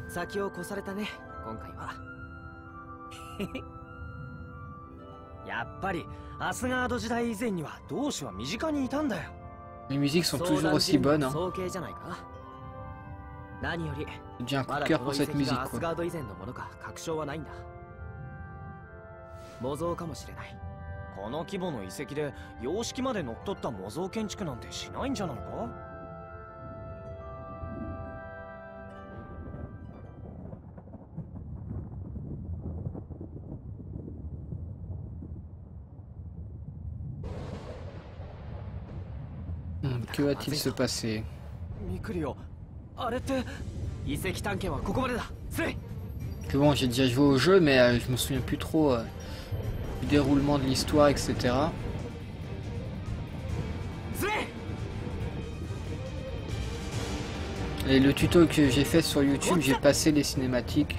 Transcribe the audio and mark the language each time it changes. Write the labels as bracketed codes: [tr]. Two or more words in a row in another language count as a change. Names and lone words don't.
[fr] Les musiques sont toujours aussi bonnes. Hein. J'ai un coup de cœur pour cette musique, quoi. [ja] この規模の遺跡で様式まで乗っ取った模造建築なんてしないんじゃないか？ [fr] Que va-t-il se passer? [ja] ミクリオ、あれって遺跡探検はここまでだ。 [fr] Que bon, j'ai déjà joué au jeu, mais je me souviens plus trop du déroulement de l'histoire, etc. Et le tuto que j'ai fait sur YouTube, j'ai passé les cinématiques.